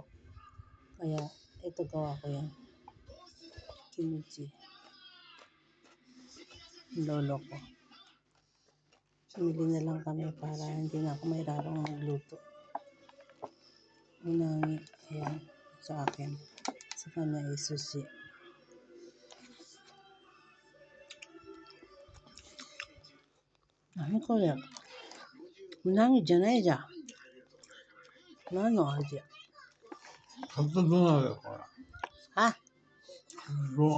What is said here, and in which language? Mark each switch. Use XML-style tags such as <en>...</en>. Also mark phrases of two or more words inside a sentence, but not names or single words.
<tl>Kaya ito gawa ko yan. Kimchi. Lolo ko. Bumili na lang kami para hindi na ako mahirapang magluto. Unangi, ayan, sa akin. Sa kanya ay sushi.</tl> <ja>何これうなぎじゃないじゃん。何の味カツ丼だよ、これ。あ、ど</ja>